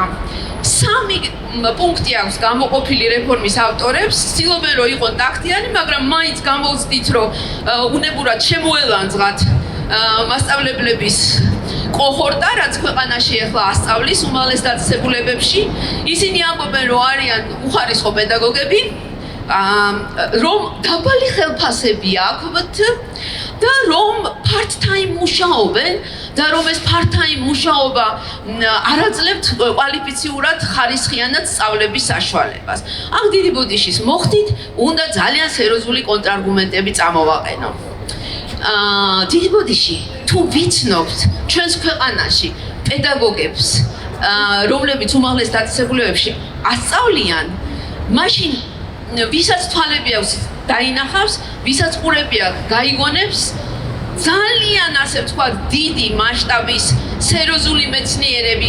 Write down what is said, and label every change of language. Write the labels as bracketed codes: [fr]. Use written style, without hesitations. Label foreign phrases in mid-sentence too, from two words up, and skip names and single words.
[ka] 3 პუნქტი აქვს გამოყოფილი რეფორმის ავტორებს, ცდილობენ რომ იყოს ტაქტიანი, მაგრამ მაინც გამოვცდით, რომ უნებურად შემოელანძღათ მასწავლებლების კოჰორტა, რაც ქვეყანაში ახლა ასწავლის უმაღლეს დაწესებულებებში. ისინი ამბობენ, რომ არიან უხარისხო პედაგოგები, რომ დაბალი ხელფასები აქვთ და რომ part-time მუშაობენ და რომ ეს part-time მუშაობა არ აძლევთ კვალიფიციურად ხარისხიანად სწავლების საშუალებას. აქ დიდი ბოდიშის მოხდით, უნდა ძალიან სერიოზული კონტრარგუმენტები წამოვაყენო. დიდი ბოდიში, თუ ვიცნობთ ჩვენს ქვეყანაში პედაგოგებს, რომლებიც უმაღლეს დაწესებულებებში ასწავლიან, მაშინ ვისაც თვალები აქვს დაინახავს, ვისაც ყურები აქვს გაიგონებს, ძალიან ასე ვთქვათ დიდი მასშტაბის სერიოზული მეცნიერები.